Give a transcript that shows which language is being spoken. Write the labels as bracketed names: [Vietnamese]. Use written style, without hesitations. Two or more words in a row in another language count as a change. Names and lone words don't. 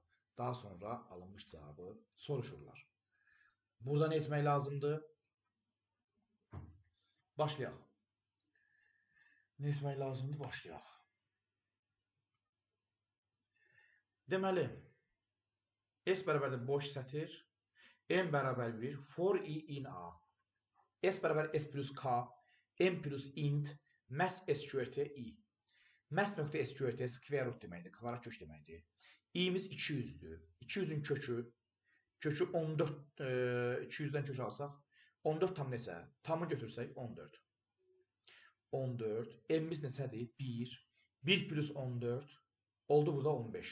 [Azerbaijani] Daha sonra alınmış cavabı soruşurlar. Burada nə etmək lazımdır? Başlayaq. Nə etmək lazımdır? Başlayaq. Deməli, S bərabərdir boş sətir, M bərabər 1, [English] for I in A. [Azerbaijani] S bərabər [English] S plus K, M plus int, mass SQRT I. Mass.SQRT square root [Azerbaijani] deməkdir, kvadrat kök deməkdir. İ'miz 200'dür. 200'ün kökü 14, 200'dən kök alsaq, 14 tam neçə? Tamı götürsək 14. 14, M'miz neçədir? 1. 1 plus 14, oldu burada 15.